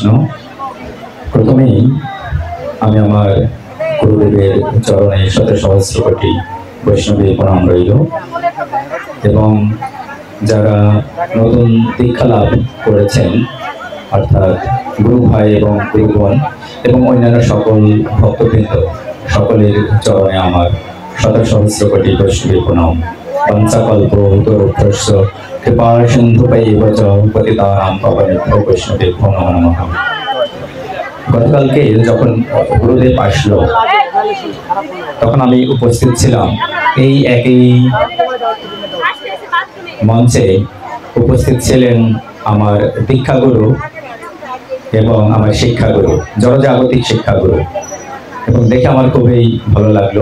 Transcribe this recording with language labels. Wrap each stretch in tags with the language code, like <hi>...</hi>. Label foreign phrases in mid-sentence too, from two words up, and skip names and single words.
<bn>প্রথমেই আমি আমার গুরুদেবের চরণে শত সহস্র কোটি বৈষ্ণবী প্রণাম রইল, এবং যারা নতুন দীক্ষা লাভ করেছেন অর্থাৎ গুরু ভাই এবং গুরু বোন এবং অন্যান্য সকল ভক্তবৃন্দ, সকলের চরণে আমার শত সহস্র কোটি বৈষ্ণবী প্রণাম।</bn> <sa>পঞ্চকল্পতরুভ্যশ্চ কৃপা সিন্ধুভ্যৈব চ পতিতানাং পাবনেভ্যো বৈষ্ণবেভ্যো নমো নমঃ।</sa> <bn>গতকালকে যখন গুরুদেব আসলো তখন আমি উপস্থিত ছিলাম। এই একই মঞ্চে উপস্থিত ছিলেন আমার দীক্ষাগুরু এবং আমার শিক্ষাগুরু, জড়জাগতিক শিক্ষাগুরু, এবং দেখে আমার খুবই ভালো লাগলো।</bn>